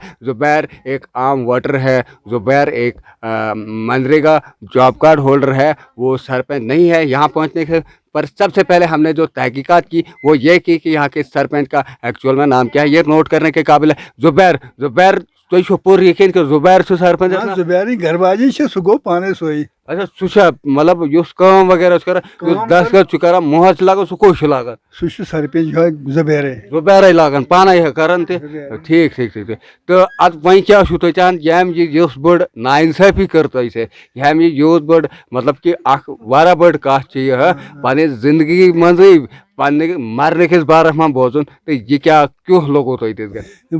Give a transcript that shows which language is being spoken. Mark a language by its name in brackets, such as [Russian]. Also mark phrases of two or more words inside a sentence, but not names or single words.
[Hindi] ज़ुबैर एक आम वोटर है, ज़ुबैर एक मनरेगा [English] job card holder [Hindi] है, वो सरपंच नहीं है। यहाँ पहुँचने के पर सबसे पहले हमने जो तहकीकात की वो ये की कि यहाँ के सरपंच का एक्चुअल में नाम क्या है, ये नोट करने के काबिल है। [Kashmiri] ज़ुबैर تُہۍ چھُو پوٚر یقین کہ زُبیر چھُ سرپنچ زبیری گھر باجی سہ گو پانے سوئی اچھا سُہ چھا مطلب یُس کٲم وغیرہ چھُ کران یُس دستخط چھُ کران مۄہر چھُ لاگان سُہ کُس چھُ لاگان سہ سرپنچ زبیرے زُبیرے لاگان پانے کران تہِ ٹھیٖک ٹھیٖک ٹھیٖک تہٕ ادٕ وۄنۍ کیٛاہ چھُو تُہۍ چاہان ییٚمہِ یہِ یُس بٔڑ نا اِنصٲفی کٔر تۄہہِ سۭتۍ ییٚمہِ یہِ یوٗت بٔڑ مطلب کہ اکھ واریاہ بٔڑ کتھ چھِ یہِ پننہِ زندگی منٛزٕے پننہِ مرنہٕ کِس بارس منٛز بوزُن تہٕ یہِ کیٛاہ کیُتھ لوٚگوٕ تۄہہِ تِتھ کٔنۍ